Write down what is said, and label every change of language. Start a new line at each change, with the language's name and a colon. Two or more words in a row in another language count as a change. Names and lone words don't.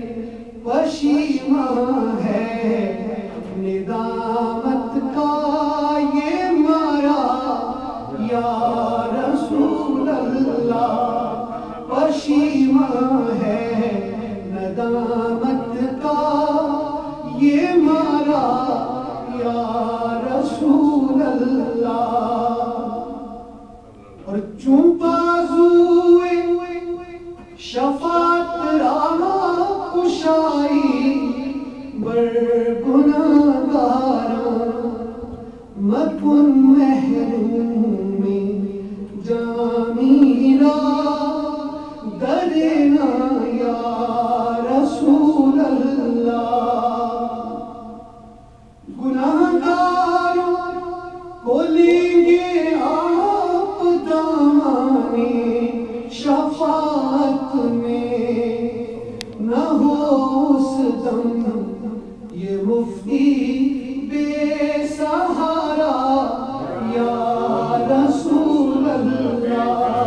Urdu: پشیمان ہے ندامت کا یہ مارا
Arabic: یا رسول اللہ
Urdu: پشیمان ہے ندامت کا یہ مارا
Arabic: یا رسول اللہ
Persian: اور چون بازوئے شفاعت راہ کشائی بر گناہگاراں مکن محروم جامی را درنا
Arabic: یا رسول اللہ
Urdu: گناہگاروں کو لیں گے آپ دامانے شفاعت میں نہ ہو اس دم یہ مفتی بے سہارا
Arabic: یا رسول اللہ